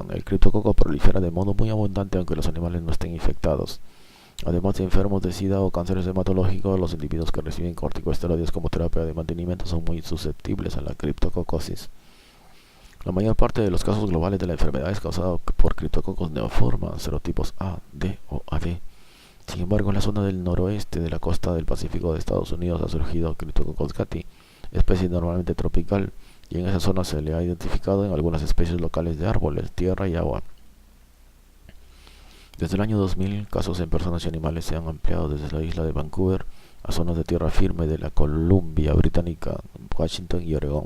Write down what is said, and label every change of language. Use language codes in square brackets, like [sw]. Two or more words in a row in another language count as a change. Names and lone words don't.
[es] El criptococo prolifera de modo muy abundante aunque los animales no estén infectados. Además de enfermos de SIDA o cánceres hematológicos, los individuos que reciben corticosteroides como terapia de mantenimiento son muy susceptibles a la criptococosis. La mayor parte de los casos globales de la enfermedad es causada por criptococos neoformans, serotipos A, D o AD. Sin embargo, en la zona del noroeste de la costa del Pacífico de Estados Unidos ha surgido Cryptococcus gatti, especie normalmente tropical, y en esa zona se le ha identificado en algunas especies locales de árboles, tierra y agua. Desde el año 2000, casos en personas y animales se han ampliado desde la isla de Vancouver a zonas de tierra firme de la Columbia Británica, Washington y Oregón.